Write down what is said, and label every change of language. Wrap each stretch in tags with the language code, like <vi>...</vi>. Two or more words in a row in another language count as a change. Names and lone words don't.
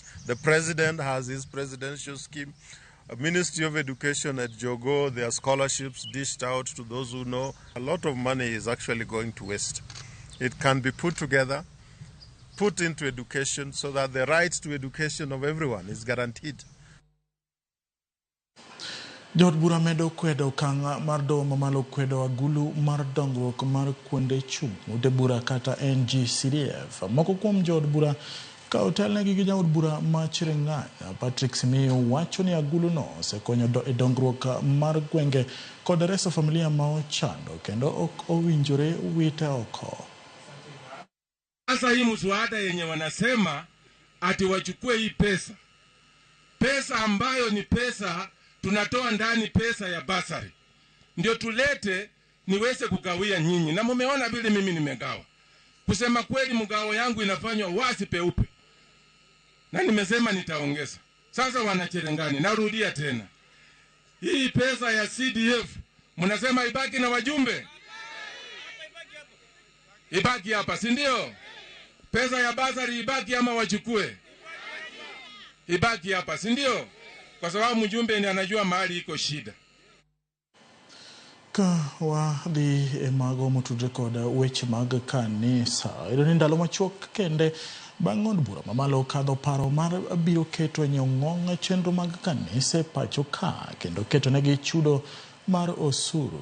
<en>The president has his presidential scheme. Ministry of Education at Jogo, their scholarships dished out to those who know. A lot of money is actually going to waste. It can be put together, put into education so that the right to education of everyone is guaranteed.</en> <luo>Jod bura medo kwedo okang' mar doho mamalo kwedo agulu mar dongruok mar kuonde chung' ude bura kata NG-CDF. Moko kuom jod bura ka otelnegi gi jaod bura ma Chiring'anya Patrick Simiyu wacho ni agulu no osekonyo e dongruok mar gwenge kod reso familia ma ochando kendo ok owinjore wite oko.</luo> <sw>Sasa hii mswada yenye wanasema ati wachukue hii pesa ambayo ni pesa tunatoa ndani pesa ya basari ndio tulete niweze kugawia nyinyi, na mumeona vile mimi nimegawa. Kusema kweli mgao yangu inafanywa wazi peupe, na nimesema nitaongeza. Sasa wanacherengani, narudia tena, hii pesa ya CDF mnasema ibaki na wajumbe, ibaki hapa, si ndio? Pesa ya basari ibaki ama wachukue? Ibaki hapa, si ndio? kwa sababu mjumbe ni anajua mahali iko shida.</sw> <luo>Ka wadhi mago motudre koda weche mag kanisa. Ni ndalo machuok kende bang' od bura mamalo kadho paro mar biro keto nyong'ong' chenro mag kanise pacho ka kendo keto negi chudo mar osuru.</luo>